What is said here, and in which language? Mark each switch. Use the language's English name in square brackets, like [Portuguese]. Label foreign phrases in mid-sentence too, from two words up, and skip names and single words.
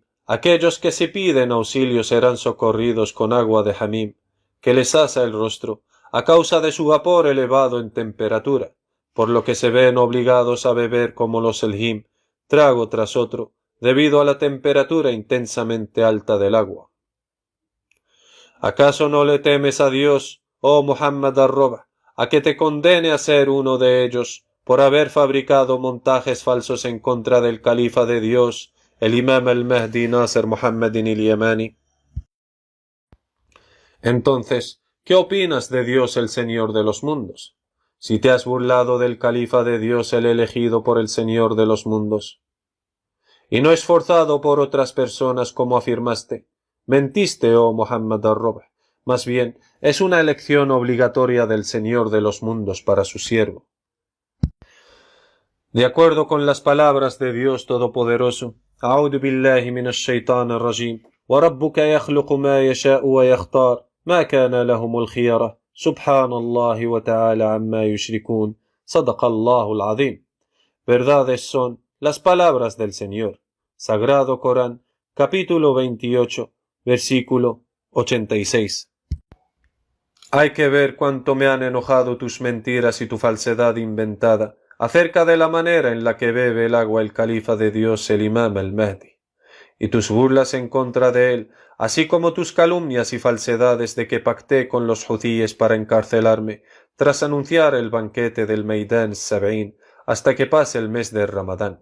[Spanish] Aquellos que si piden auxilio serán socorridos con agua de Hamim, que les asa el rostro, a causa de su vapor elevado en temperatura, por lo que se ven obligados a beber como los Aljim, trago tras otro, debido a la temperatura intensamente alta del agua. ¿Acaso no le temes a Dios, oh Muhammad al-Robh, a que te condene a ser uno de ellos por haber fabricado montajes falsos en contra del califa de Dios, el imam al-Mahdi Nasser Muhammad al-Yamani? Entonces, ¿qué opinas de Dios, el Señor de los mundos? Si te has burlado del califa de Dios, el elegido por el Señor de los mundos, y no es forzado por otras personas como afirmaste, mentiste, oh Muhammad al-Robh. Más bien, es una elección obligatoria del Señor de los mundos para su siervo. De acuerdo con las palabras de Dios Todopoderoso, [Arabic] أعوذ بالله من الشيطان الرجيم وربك يخلق ما يشاء ويختار ما كان لهم الخيرة سبحان الله وتعالى عما يشركون صدق الله العظيم. [Spanish] Verdades son las palabras del Señor. Sagrado Corán, capítulo 28, versículo 86. Hay que ver cuánto me han enojado tus mentiras y tu falsedad inventada acerca de la manera en la que bebe el agua el califa de Dios, el imam al-Mahdi, y tus burlas en contra de él, así como tus calumnias y falsedades de que pacté con los judíes para encarcelarme, tras anunciar el banquete del Meidan Sab'in, hasta que pase el mes de Ramadán.